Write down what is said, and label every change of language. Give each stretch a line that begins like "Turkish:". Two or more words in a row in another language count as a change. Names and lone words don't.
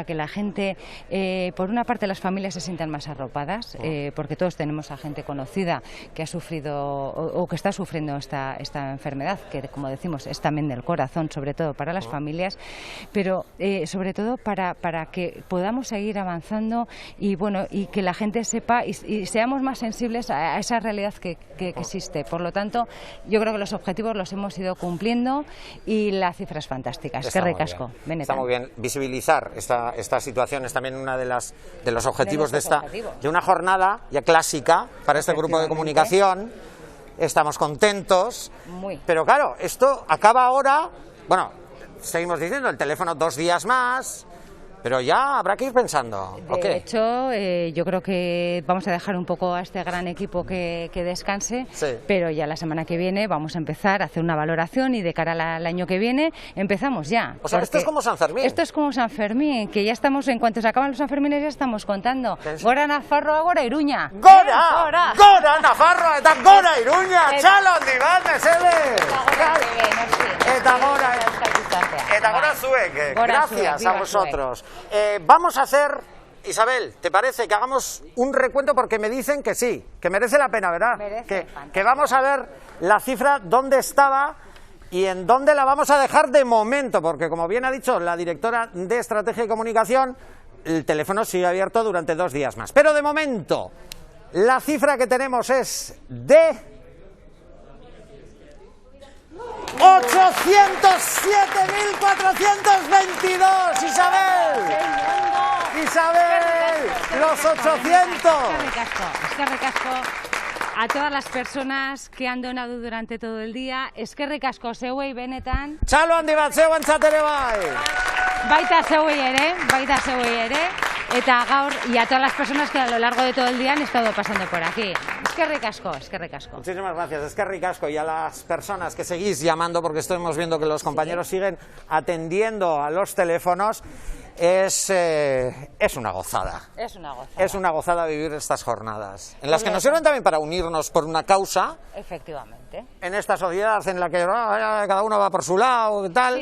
Spanish: que la gente, por una parte las familias se sientan más arropadas, porque todos tenemos a gente conocida que ha sufrido o que está sufriendo esta enfermedad, que como decimos es también del corazón, sobre todo para las familias, pero sobre todo para que podamos seguir avanzando y bueno, y que la gente sepa y seamos más sensibles a esa realidad que existe. Por lo tanto, yo creo que los objetivos los hemos ido cumpliendo y la cifra es fantástica.
Basque: Eskerrik asko, benetan.
Spanish: Está muy bien. Visibilizar esta situación es también uno de los objetivos de una jornada ya clásica para este grupo de comunicación. Estamos contentos, pero claro, esto acaba ahora. Bueno, seguimos diciendo, el teléfono 2 días más, pero ya habrá que ir pensando. De hecho, yo creo que vamos a dejar un poco a este gran equipo que descanse, pero ya la semana que viene vamos a empezar a hacer una valoración y de cara al año que viene empezamos ya. O sea, esto es como San Fermín. Esto es como San Fermín, que ya estamos, en cuanto se acaban los Sanfermines ya estamos contando.
Basque: Gora Nafarroa, gora Iruña. Gora Nafarroa eta gora Iruña. Txalo handi bat, mesede. Eta gora zuek.
Spanish: Gracias a vosotros. Vamos a hacer, Isabel, ¿te parece que hagamos un recuento? Porque me dicen que sí, que merece la pena, ¿verdad? Que vamos a ver la cifra, dónde estaba y en dónde la vamos a dejar de momento, porque como bien ha dicho la directora de Estrategia y Comunicación, el teléfono sigue abierto durante 2 días más. Pero de momento, la cifra que tenemos es de 807.422, Isabel, los 800.
Basque: Eskerrik asko
Spanish: a todas las personas que han donado durante todo el día.
Basque: Eskerrik asko zeuei benetan. Txalo handi bat zeuentzat ere bai. Baita zeuei ere. Eta gaur,
Spanish: y a todas las personas que a lo largo de todo el día han estado pasando por aquí.
Basque: Eskerrik asko.
Spanish: Muchísimas gracias,
Basque: eskerrik asko.
Spanish: Y a las personas que seguís llamando, porque estamos viendo que los compañeros siguen atendiendo a los teléfonos, es una gozada. Es una gozada vivir estas jornadas, en las que nos sirven también para unirnos por una causa. Efectivamente. En esta sociedad en la que cada uno va por su lado y tal.